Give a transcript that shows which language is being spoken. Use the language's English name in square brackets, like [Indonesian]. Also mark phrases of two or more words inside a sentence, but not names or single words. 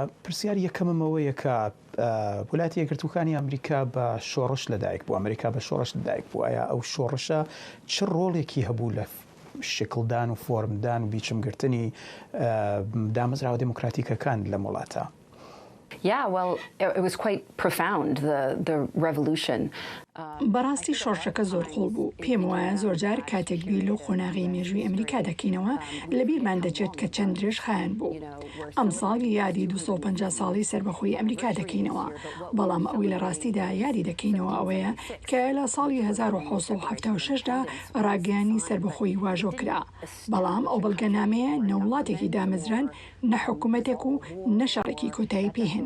[Central Kurdish] پرسیار یەکەمەوەیە کە وڵاتی یەکگرتووەکانی ئەمریکا بە شۆڕش لەدایک بوو، ئەمریکا بە شۆڕش لەدایک بوو. ئایا ئەو شۆڕشە چ ڕۆڵێکی هەبوو لە شکلدان و فۆرمدان و بیچمگرتنی دامەزراوە دموکراتیکەکان لە وڵاتە؟ [English] Yeah, well, it was quite profound, the revolution. [Central Kurdish] بەڕاستی شۆڕشەکە زۆر قوڵ بوو. پێم وایە زۆرجار کاتێک بیر لەو خۆناغی مێژووی ئەمریکا دەکەینەوە لە بیرمان دەچێت کە چەند درێژ خایەن بوو. ئەم ساڵ یادی 250 ساڵی سربەخۆیی ئەمریکا دەکەینەوە، بەڵام ئەوی لە ڕاستیدا یادی دەکەینەوە ئەوەیە کە لە ساڵی 1976دا ڕاگەیانی سربەخۆیی واژۆ کرا، بەڵام ئەو بەڵگەنامەیە نەوڵاتێکی دامەزران نەحکوومەتێک و نەشەڕێکی کۆتایی پێهێنا.